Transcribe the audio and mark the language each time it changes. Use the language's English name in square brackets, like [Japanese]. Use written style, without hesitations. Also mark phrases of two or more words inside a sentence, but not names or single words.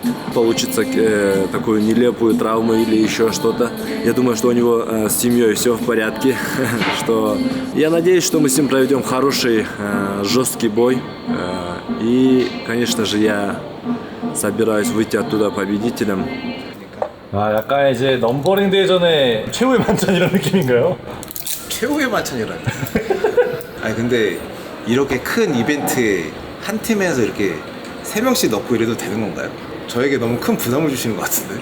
[Russian] Получится такую нелепую травму или еще что-то. Я думаю, что у него с семьей все в порядке. Что я надеюсь, что мы с ним проведем хороший, жесткий бой. И, конечно же, я собираюсь выйти оттуда победителем. [Korean] 약간 이제 넘버링 대전의 최후의 만찬 이런 느낌인가요? 최후의 만찬이라니. 아니 근데 이렇게 큰 이벤트에 한 팀에서 이렇게 3명씩 넣고 이래도 되는 건가요? 저에게 너무 큰 부담을 주시는 것 같은데.